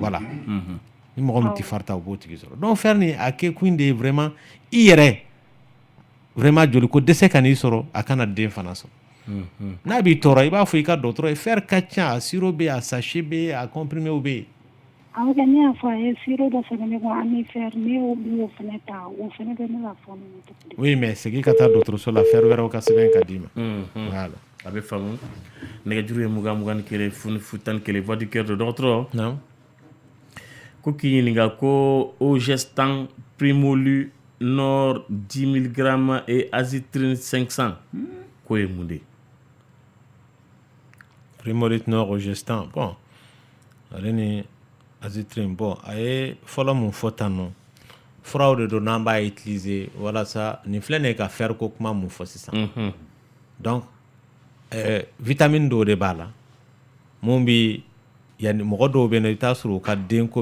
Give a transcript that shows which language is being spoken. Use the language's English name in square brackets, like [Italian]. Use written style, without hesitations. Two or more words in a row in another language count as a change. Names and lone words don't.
[Bambara] voilà ni mɔgɔ min tɛ fer ta o b'o tigi sɔrɔ donc fer nin a kɛ kun de ye vraiment i yɛrɛ vraiment joli ko dɛsɛ ka n'i sɔrɔ a kana den fana sɔrɔ n'a b'i tɔɔrɔ i b'a fɔ i ka dɔgɔtɔrɔ ye fer ka ca a sirop bɛ yen a sachet bɛ yen a comprimé bɛ yen awɔ kɛ ne y'a fɔ a ye sirop dɔ sɛbɛn ne kun an ni fer ne y'o fana ta o fana bɛ ne la fɔɔnɔ oui mais segin ka taa dɔgɔtɔrɔso la fer wɛrɛw ka sɛbɛn ka d'i ma voilà a bɛ faamu nɛgɛjuru ye 21 fonifu 11 [French] voix du cœur [Bambara] de dɔgɔtɔrɔ ko k'i ɲininka ko Ogestan Primolu Nord 10 mg et Azitrine 500 ko ye mun de ye Primolut Nord Ogestan bon ale ni Azitrine bon a ye fɔlɔ mun fɔ tan nɔ furaw de don n'an b'a utiliser walasa nin filɛ nin ye ka fer ko kuma mun fɔ sisan donc vitamine dɔw de b'a la mun bi yani mɔgɔ dɔw bɛ yen nɔ i bɛ taa sɔrɔ u ka denko